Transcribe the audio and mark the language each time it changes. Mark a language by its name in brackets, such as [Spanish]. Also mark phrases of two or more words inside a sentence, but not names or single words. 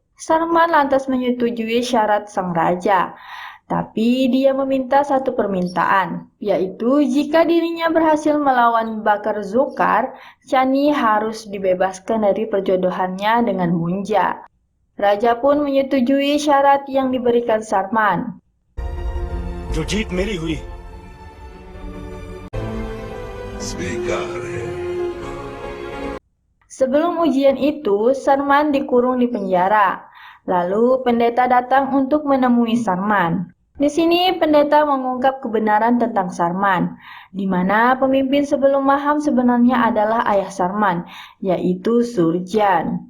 [Indonesian] Sarman lantas menyetujui syarat sang raja, tapi dia meminta satu permintaan, yaitu jika dirinya berhasil melawan Bakar Zokar, Chani harus dibebaskan dari perjodohannya dengan Munja. Raja pun menyetujui syarat yang diberikan Sarman. [Hindi] जो जीत मेरी हुई, स्वीकार है। [Indonesian] Sebelum ujian itu, Sarman dikurung di penjara. Lalu pendeta datang untuk menemui Sarman. Di sini pendeta mengungkap kebenaran tentang Sarman, di mana pemimpin sebelum Maham sebenarnya adalah ayah Sarman, yaitu Surjan.